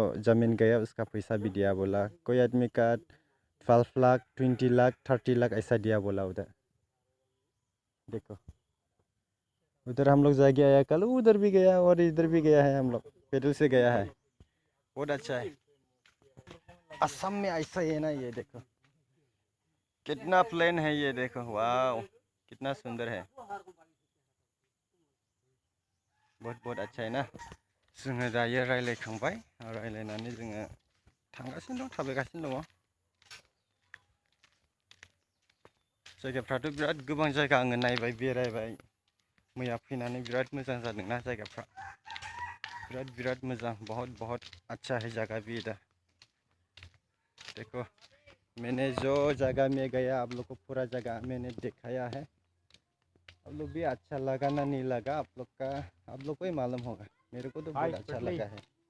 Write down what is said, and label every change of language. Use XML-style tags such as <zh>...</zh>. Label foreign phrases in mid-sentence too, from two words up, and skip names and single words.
<hi>जमीन गया उसका पैसा भी दिया बोला कोई आदमी का 12 लाख 20 लाख 30 लाख ऐसा दिया बोला उधर देखो उधर हम लोग जाके आया कल उधर भी गया और इधर भी गया है हम लोग पैदल से गया है बहुत अच्छा है असम में ऐसा है ना ये देखो कितना प्लेन है ये देखो वाह कितना सुंदर है बहुत अच्छा है ना</hi> <brx>जोङो दायो रायलायखांबाय रायलायनानै जोङो थांगासिनो दं थाबायगासिनो दङ जायगाफ्राथ' बिराद गोबां जायगा आङो नायबाय बेरायबाय मैया फैनानै बिराद मोजां जादोंना जायगाफ्रा बिराद मोजां</brx> <hi>बहुत अच्छा है जगह भी इधर देखो मैंने जो जगह में गया आप लोग को पूरा जगह मैंने दिखाया है आप लोग भी अच्छा लगा ना नहीं लगा आप लोग को ही मालूम होगा मेरे को तो बहुत अच्छा लगा है</hi>